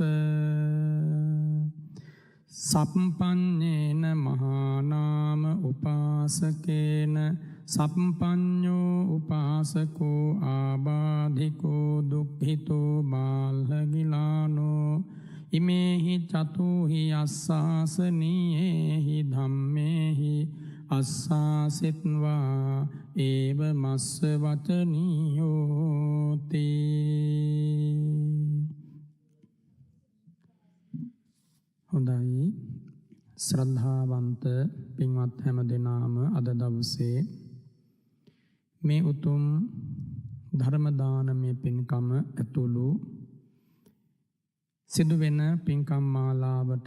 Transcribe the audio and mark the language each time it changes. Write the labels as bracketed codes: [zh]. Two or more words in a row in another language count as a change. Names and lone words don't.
[pi] සප්පඤ්ඤේන මහානාම උපාසකේන සප්පඤ්ඤෝ උපාසකෝ ආබාධිකෝ දුක්ඛිතෝ බාල්හගිලානෝ ඉමේහි චතුහි අස්සාසනීයේහි ධම්මේහි අස්සාසිත්වා ඒව මස්ස වචනීයෝති. [si] හොඳයි ශ්‍රද්ධාවන්ත පින්වත් හැම දෙනාම අද දවසේ මේ උතුම් ධර්ම දානමය පින්කම ඇතුළු සිදුවෙන පින්කම් මාලාවට